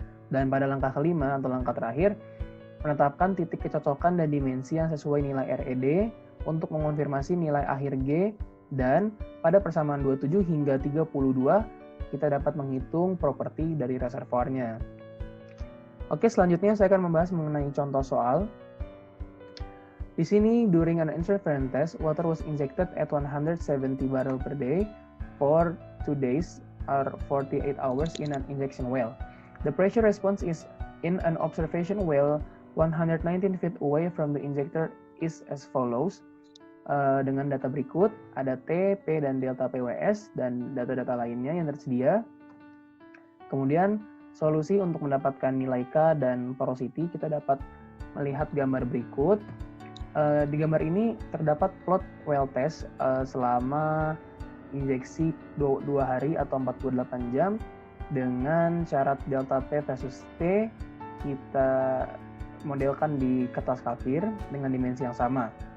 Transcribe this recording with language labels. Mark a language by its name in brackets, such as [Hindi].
[Indonesian] Dan pada langkah kelima atau langkah terakhir, menetapkan titik kecocokan dan dimensi yang sesuai nilai RED untuk mengonfirmasi nilai akhir G, dan pada persamaan 27 hingga 32 kita dapat menghitung properti dari reservoirnya. Oke, selanjutnya saya akan membahas mengenai contoh soal. Di sini, [English] during an interference test, water was injected at 170 barrel per day for 2 days or 48 hours in an injection well. The pressure response is in an observation well 119 feet away from the injector is as follows. [Indonesian] Dengan data berikut, ada T, P, dan delta PWS, dan data-data lainnya yang tersedia. Kemudian, solusi untuk mendapatkan nilai K dan porosity, kita dapat melihat gambar berikut. Di gambar ini terdapat plot well test selama injeksi 2 hari atau 48 jam dengan syarat delta P versus T kita modelkan di kertas kalkir dengan dimensi yang sama.